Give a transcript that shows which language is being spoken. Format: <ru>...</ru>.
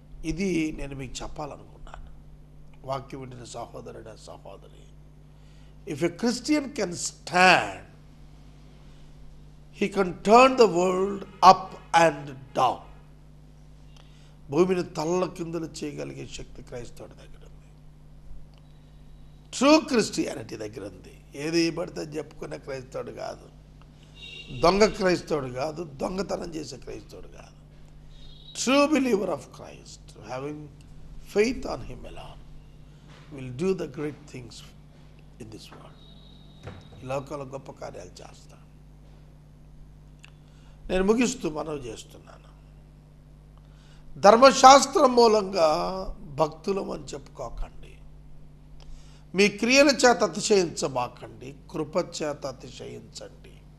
<te>ఇది నేను మీకు చెప్పాలనుకున్నాను. వాక్యం వింటున్న సహోదరుడా, సహోదరి,</te> <en>If a Christian can stand, he can turn the world up and down.</en> <te>భూమిని తల్ల కిందలు చేయగలిగే శక్తి క్రైస్తవుడి దగ్గర ఉంది. ట్రూ క్రిస్టియానిటీ దగ్గర ఉంది. ఏది పడితే చెప్పుకునే క్రైస్తవుడు కాదు, దొంగ క్రైస్తవుడు కాదు, దొంగతనం చేసే క్రైస్తవుడు కాదు.</te> <en>True believer of Christ, having faith on him alone, will do the great things in this world.</en> <te>ఈ లోకంలో గొప్ప కార్యాలు చేస్తాడు. నేను ముగిస్తూ మనవి చేస్తున్నాను, ధర్మశాస్త్రం మూలంగా భక్తులం అని చెప్పుకోకండి. మీ క్రియల చేత అతిశయించబాకండి, కృప చేత అతిశయించండి.</te>